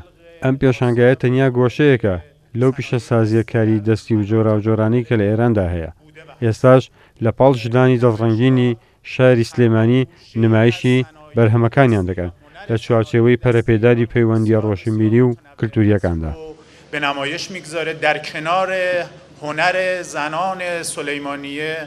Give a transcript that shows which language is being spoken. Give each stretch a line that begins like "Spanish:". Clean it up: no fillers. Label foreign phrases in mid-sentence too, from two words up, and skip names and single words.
Central Kurdish: ئەم پێشانگایە تەنیا گۆشەیەکە لەو پیشەسازیە کاری دەستی و جۆراوجۆرانەی کە لە ئێراندا هەیە. ئێستاش لە پاڵ ژنانی دەستڕەنگینی شاری سلێمانی نمایشی بەرهەمەکانیان دەکەن لە چوارچێوەی پەرەپێداری پەیوەندیە ڕۆشنبیری و کلتوریەکاندا.
Persian: به نمایش میگذاره در کنار هنر زنان سلیمانیه